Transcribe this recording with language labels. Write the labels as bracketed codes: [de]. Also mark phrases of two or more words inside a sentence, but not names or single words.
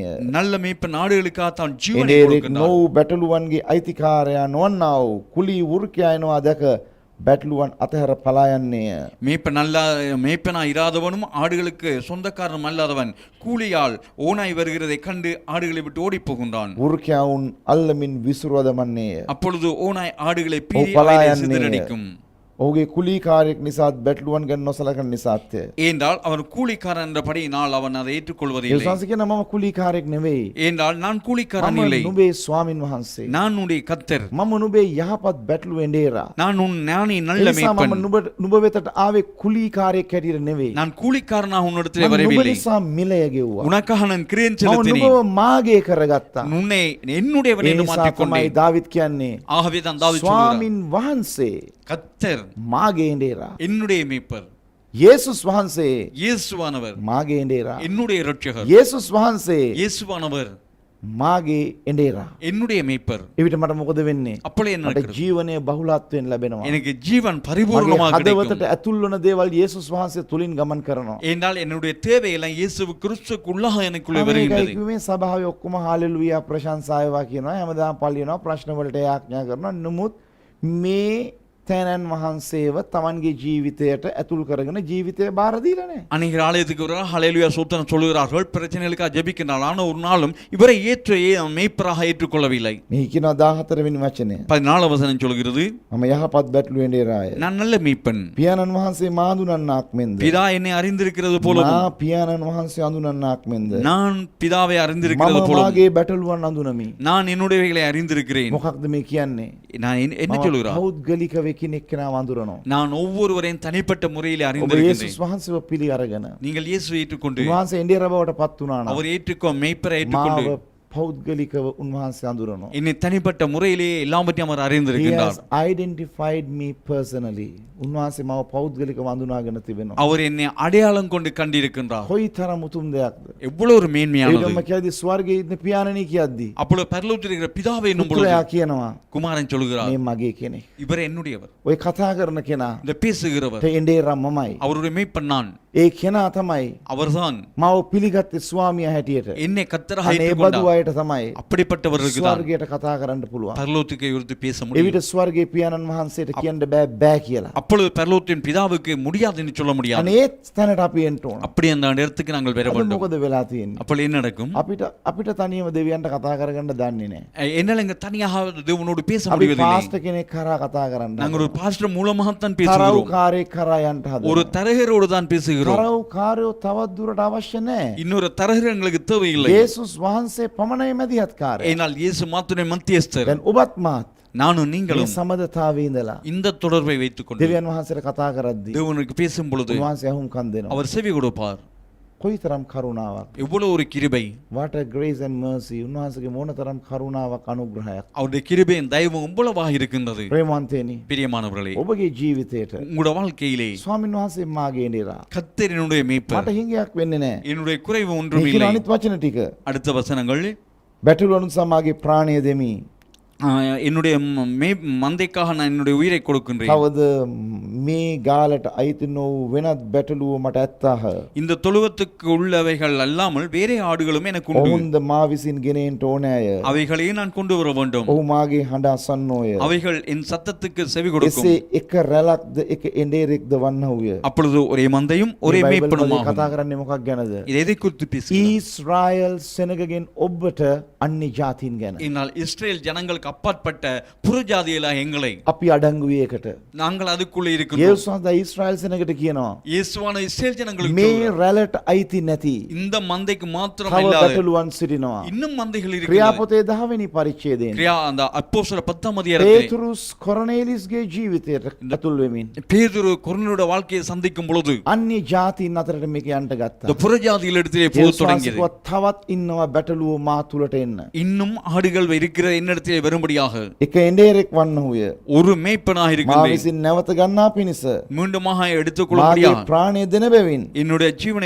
[ta] நல்ல மேய்ப்பன் நாடுகளுக்காக தான் ஜீவனை [si] එඬේරෙක් [ta] கொடுக்கின்றார். [si] නොවූ බැටළුවන්ගේ අයිතිකාරයා නොවන්නා වූ කුලී වෘකයා එනවා දැක බැටළුවන් අතහැර පලා යන්නේය. [ta] மேய்ப்பனா இராதவனும் ஆடுகளுக்கு சொந்தக்காரனும் அல்லாதவன் கூலியால் ஓனாய் வருகிறதை கண்டு ஆடுகளை விட்டு ஓடி போகின்றான். [si] වෘකයාවුන් අල්ලමින් විසුරුව දමන්නේය. [ta] அப்பொழுது ஓனாய் ஆடுகளை பீறி [si] பலா [ta] அவைகளை [si] යන්නේය. [ta] சிதறடிக்கும். [si] ඔහුගේ කුලීකාරයෙක් නිසාත් බැටළුවන් ගැන නොසලකන නිසාත්ය. [ta] ஏனென்றால் அவன் கூலிக்காரன் என்றபடியினால் அவன் அதை ஏற்றுக்கொள்வதில்லை. [si] යේසුස් කියන මම කුලීකාරයෙක් නෙවෙයි. [ta] ஏனென்றால் நான் கூலிக்காரன் [si] මම [ta] இல்லை, [si] නුඹේ ස්වාමින් වහන්සේ. [ta] நான் உன்னுடைய கர்த்தர். [si] මම නුඹේ යහපත් බැටළු එඬේරා. [ta] நானே நல்ல [si] එනිසා මම [ta] மேய்ப்பன். [si] නුඹ වෙතට ආවේ කුලීකාරයෙක් හැටියට නෙවෙයි. [ta] நான் கூலிக்காரனாக உன்னிடத்திலே [si] මම නුඹ [ta] வரவில்லை, [si] නිසා මිලය ගෙව්වා. [ta] உனக்காக நான் கிரியன் [si] මම [ta] செலுத்தினேன், [si] නුඹව මාගේ කරගත්තා. [ta] உன்னை என்னுடையவன் [si] ඒ [ta] என்று [si] නිසා [ta] மாற்றிக் [si] තමයි [ta] கொண்டேன். [si] දාවිද් කියන්නේ [ta] ஆகவே தான் தாவீது சொல்கிறார், [si] ස්වාමින් වහන්සේ [ta] கர்த்தர் [si] මාගේ එඬේරා. [ta] என்னுடைய மேய்ப்பர், [si] යේසුස් වහන්සේ [ta] இயேசுவானவர் [si] මාගේ එඬේරා. [ta] என்னுடைய இரட்சகர், [si] යේසුස් වහන්සේ [ta] இயேசுவானவர் [si] මාගේ එඬේරා. [ta] என்னுடைய மேய்ப்பர். [si] එවිට මට මොකද වෙන්නේ? [ta] அப்பொழுது என்ன [si] මට [ta] நடக்கிறது? [si] ජීවනයේ බහුලත්වයෙන් ලැබෙනවා. [ta] எனக்கு ஜீவன் [si] මගේ [ta] பரிபூர்ணமாக [si] හදවතට [ta] கிடைக்கும். [si] ඇතුල් වන දේවල් යේසුස් වහන්සේ තුලින් ගමන් කරනවා. [ta] ஏனென்றால் என்னுடைய தேவையெல்லாம் இயேசு கிறிஸ்துவுக்குள்ளாக எனக்குள்ளே [si] මම [ta] வருகின்றது. [si] ඒකයි කිව්වේ සභාවේ ඔක්කොම හාලෙලූයා ප්‍රශංසායවා කියනවා. හැමදාම පල්ලියනවා ප්‍රශ්න වලට යාඥා කරනවා. නමුත් මේ තැනන් වහන්සේව තමන්ගේ ජීවිතයට ඇතුල් කරගෙන ජීවිතය බාර දීලා නැහැ. [ta] அநேகர் ஆலயத்துக்கு வருகிறார், ஹல்லேலூயா சோத்திரம் சொல்லுகிறார்கள், பிரச்சனைகளுக்காக ஜெபிக்கின்றார்கள். ஆனால் ஒரு நாளும் இவரை மேய்ப்பராக ஏற்றுக்கொள்ளவில்லை. [si] මේ කියනවා 14 වෙනි වචනය. [ta] 14 வசனம் சொல்கிறது, [si] මම යහපත් බැටළු එඬේරාය. [ta] நான் நல்ல மேய்ப்பன், [si] පියාණන් වහන්සේ මා අඳුනන්නාක් මෙන්ද. [ta] பிதா என்னை அறிந்திருக்கிறது போலவும் [si] මා පියාණන් වහන්සේ අඳුනන්නාක් මෙන්ද. [ta] நான் பிதாவை அறிந்திருக்கிறது [si] මම [ta] போலவும் [si] මාගේ බැටළුවන් අඳුනමි. [ta] நான் என்னுடையவைகளை அறிந்திருக்கிறேன். [si] මොකක්ද මේ කියන්නේ? [ta] நான் என்ன சொல்கிறார்? [si] පෞද්ගලිකව එකිනෙක කෙනාව අඳුරනවා. [ta] நான் ஒவ்வொருவரையும் தனிப்பட்ட முறையில் [si] ඔබ [ta] அறிந்திருக்கிறேன். [si] යේසුස් වහන්සේව පිළි අරගෙන [ta] நீங்கள் இயேசுவை ஏற்றுக்கொண்டு [si] උන්වහන්සේ එඬේරා බවට පත් වුණා නම් [ta] அவர் மேய்ப்பரை ஏற்றுக்கொண்டு [si] මාව පෞද්ගලිකව උන්වහන්සේ අඳුරනවා. [ta] என்னை தனிப்பட்ட முறையிலே எல்லாவற்றையும் அவர் He அறிந்திருக்கின்றார். [en] has identified me personally. [si] උන්වහන්සේ මාව පෞද්ගලිකව අඳුනාගෙන තිබෙනවා. [ta] அவர் என்னை அடையாளம் கொண்டு கண்டிருக்கின்றார். [si] කොයිතරම් උතුම් දෙයක්ද? [ta] எவ்வளவு ஒரு மேன்மையானது. [si] ඒකම කියද්දි ස්වර්ගයේ ඉන්න පියාණනි කියද්දි [ta] அப்பொழுது பரலோகத்தில் இருக்கிற பிதாவை என்னும் பொழுது [si] පුත්‍රයා කියනවා [ta] குமாரன் சொல்கிறார், [si] මේ මගේ කෙනෙක්. [ta] இவர் என்னுடையவர். [si] ඔය කතා කරන කෙනා [ta] இந்த பேசுகிறவர் [si] එඬේරා මමයි. [ta] அவருடைய மேய்ப்பன் நான். [si] ඒ කෙනා තමයි [ta] அவர்தான் [si] මාව පිළිගත්තේ ස්වාමියා හැටියට. [ta] என்னை கர்த்தராக [si] අනේ බදු [ta] ஏற்றுக்கொண்டார். [si] අයට තමයි [ta] அப்படிப்பட்டவர்களுக்கு தான் [si] ස්වර්ගයට කතා කරන්න පුළුවන්. [ta] பரலோகத்துக்கு உயர்த்தி பேச முடியும். [si] එවිට ස්වර්ගයේ පියාණන් වහන්සේට කියන්න බෑ කියලා. [ta] அப்பொழுது பரலோகத்தின் பிதாவுக்கு முடியாது என்று சொல்ல முடியாது. [si] අනේ තැනට අපි එන්න ඕන. [ta] அப்படி அந்த இடத்துக்கு நாங்கள் பெற [si] අද [ta] வேண்டும். [si] මොකද වෙලා තියෙන්නේ? [ta] அப்பொழுது என்ன நடக்கும்? [si] අපිට තනියම දෙවියන්ට කතා කරගන්න දන්නේ නැහැ. [ta] என்னால இங்க தனியாக தேவனோடு பேச [si] අපි [ta] முடிவதில்லை. [si] පාස්ටර් කෙනෙක් කරා කතා කරන්න. [ta] நாங்கள் ஒரு பாஸ்டர் மூலமாகத்தான் பேசுகிறோம். [si] තරව්කාරයෙක් කරා යන්න [ta] ஒரு [si] හදනවා. [ta] தரகரோடு தான் பேசுகிறோம். [si] තරව්කාරයෝ තවත් දුරට අවශ්‍ය නැහැ. [ta] இன்னொரு தரகர் எங்களுக்கு தேவையில்லை. [si] යේසුස් වහන්සේ පමණයි මැදිහත්කාරය. [ta] ஏனால் இயேசு மாத்திரை மத்தியஸ்தர். [si] දැන් ඔබත් මාත් [ta] நானும் [si] මේ [ta] நீங்களும் [si] සමදතාවේ ඉඳලා [ta] இந்த தொடர்பை வைத்துக் கொண்டு [si] දෙවියන් වහන්සේට කතා කරද්දී [ta] தேவனுக்கு பேசும் பொழுது [si] උන්වහන්සේ අහුම්කම් දෙනවා. [ta] அவர் செவி கொடுப்பார். [si] කොයිතරම් කරුණාවක්. [ta] எவ்வளவு ஒரு கிருபை, [en] what a grace and mercy. [si] උන්වහන්සේගේ මොනතරම් කරුණාවක් අනුග්‍රහයක්. [ta] அவருடைய கிருபையின் தயவு எவ்வளவாக இருக்கின்றது. [si] ප්‍රේමවන්තයනි, [ta] பிரியமானவர்களே, [si] ඔබගේ ජීවිතේට [ta] உங்களோட வாழ்க்கையிலே [si] ස්වාමීන් වහන්සේ මාගේ එඬේරා. [ta] கர்த்தர் என்னுடைய மேய்ப்பர், [si] මට හිඟයක් වෙන්නේ නැහැ. [ta] என்னுடைய குறைவு [si] මේ [ta] ஒன்றும் [si] කියන [ta] இல்லை. [si] අනිත් වචන ටික. [ta] அடுத்த வசனங்கள், [si] බැටළුවනුන් සමාගේ ප්‍රාණය දෙමි. [ta] என்னுடைய மந்தைக்காக நான் என்னுடைய உயிரை கொடுக்கின்றேன். [si] කවද මේ ගාලට අයිති නොවූ වෙනත් බැටළුව මට ඇත්තාහ. [ta] இந்த தொழுவத்துக்கு உள்ளவைகள் அல்லாமல் வேறே ஆடுகளும் எனக்கு உண்டு. [si] ඔවුන්ද මා විසින් ගෙනෙන්නට ඕනෑය. [ta] அவைகளையே நான் கொண்டு வர வேண்டும். [si] ඔහු මාගේ හඬ අසන්නෝය. [ta] அவைகள் என் சத்தத்துக்கு செவி கொடுக்கும். [si] එසේ එක රැලක්ද එක එඬේරෙක්ද වන්නහුය. [ta] அப்பொழுது ஒரே மந்தையும் ஒரே [si] මේ බයිබල් [ta] மேய்ப்பனும் [si] වලදී කතා කරන්නේ මොකක් ගැනද? [ta] இது எதை குறித்து பேசுகிறது? [si] ඊශ්‍රායල් සෙනගගෙන් ඔබට අන්‍ය ජාතීන් ගැන. [ta] என்னால் இஸ்ரேல் ஜனங்களுக்கு அப்பாற்பட்ட புறஜாதிகளா எங்களை [si] අපි අඩංගු වේකට. [ta] நாங்கள் அதுக்குள்ளே இருக்கிறோம். [si] යේසුස් වහන්සේ ඊශ්‍රායල් සෙනගට කියනවා [ta] இயேசுவான இஸ்ரேல் ஜனங்களுக்கு [si] මේ [ta] சொல்றார், [si] රැළට අයිති නැති [ta] இந்த மந்தைக்கு மாத்திரம் [si] තව [ta] இல்லாத [si] බැටළුවන් සිටිනවා. [ta] இன்னும் மந்தைகள் இருக்கிறது. [si] ක්‍රියාපොතේ 10 වෙනි පරිච්ඡේදයෙන් [ta] கிரியா அந்த அப்போஸ்தலர் 10ஆம் அதிகாரத்திலே [si] පේතුරුස් කොර්නේලිස්ගේ ජීවිතයට ඇතුල් වෙමින් [ta] பேதுரு கொர்நேலியுடைய வாழ்க்கையை சந்திக்கும் பொழுது [si] අන්‍ය ජාතීන් අතරට මේක යන්න [ta] இந்த [si] ගත්තා. [ta] புறஜாதிகள் இடத்திலே போக [si] යේසුස් [ta] தொடங்கியது. [si] වහන්සේ තවත් ඉන්නවා බැටළුව මා තුලට එන්න. [ta] இன்னும் ஆடுகள் இருக்கிற என்னிடத்திலே வரும்படியாக [si] එක එඬේරෙක් වන්නහුය. [ta] ஒரு மேய்ப்பனாக [si] මා [ta] இருக்கின்றேன். [si] විසින් නැවත ගන්නා පිණිස [ta] மீண்டுமாக [si] මාගේ [ta] எடுத்துக்கொள்ளும்படியாக [si] ප්‍රාණය දෙන බැවින් [ta] என்னுடைய ஜீவனை